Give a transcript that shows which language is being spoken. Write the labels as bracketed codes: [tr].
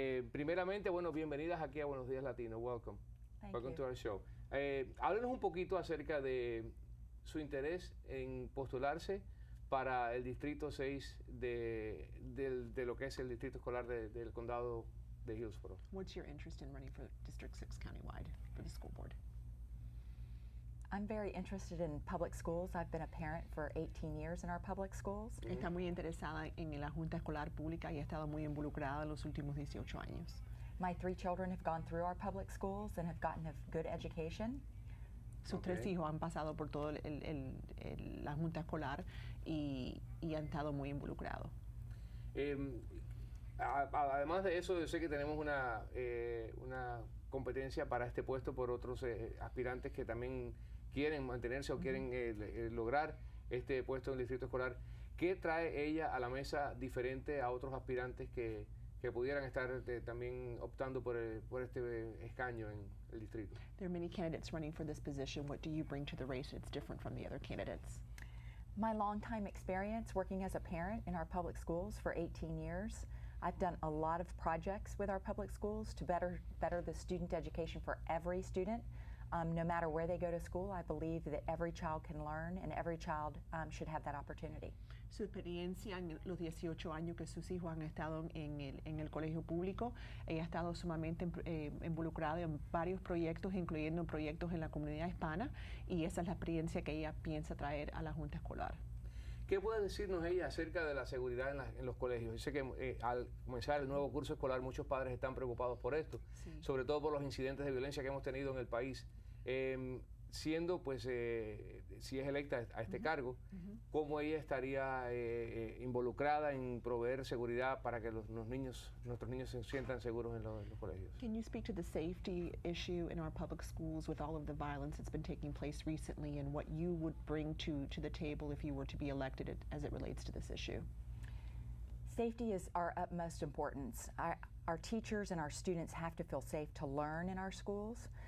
[es] Primeramente, bienvenidas aquí a Buenos Días Latinos. [en] Welcome. Welcome to our show. [es] Háblenos un poquito acerca de su interés en postularse para el Distrito 6 de lo que es el Distrito Escolar del Condado de Hillsborough. [en] What's your interest in running for District 6 countywide for the school board? I'm very interested in public schools. I've been a parent for 18 years in our public schools. [es] Está muy interesada en la Junta Escolar Pública y ha estado muy involucrada en los últimos 18 años. [en] My 3 children have gone through our public schools and have gotten a good education. [es] Sus 3 hijos han pasado por todo la Junta Escolar y han estado muy involucrados. Además de eso, yo sé que tenemos una competencia para este puesto por otros aspirantes que también quieren mantenerse o quieren lograr este puesto en el distrito escolar. ¿Qué trae ella a la mesa diferente a otros aspirantes que pudieran estar también optando por este escaño en el distrito? [en] There are many candidates running for this position. What do you bring to the race that's different from the other candidates? My long-time experience working as a parent in our public schools for 18 years. I've done a lot of projects with our public schools to better the student education for every student. No matter where they go to school, I believe that every child can learn and every child should have that opportunity. [es] Su experiencia en los 18 años que sus hijos han estado en el colegio público, ella ha estado sumamente involucrada en varios proyectos, incluyendo proyectos en la comunidad hispana, y esa es la experiencia que ella piensa traer a la Junta Escolar. ¿Qué puede decirnos ella acerca de la seguridad en los colegios? Yo sé que al comenzar el nuevo curso escolar muchos padres están preocupados por esto, sí, sobre todo por los incidentes de violencia que hemos tenido en el país. Siendo, si es electa a este cargo, ¿cómo ella estaría involucrada en proveer seguridad para que nuestros niños se sientan seguros en los colegios? [en] Can you speak to the safety issue in our public schools with all of the violence that's been taking place recently, and what you would bring to the table if you were to be elected as it relates to this issue? Safety is our utmost importance. Our teachers and our students have to feel safe to learn in our schools.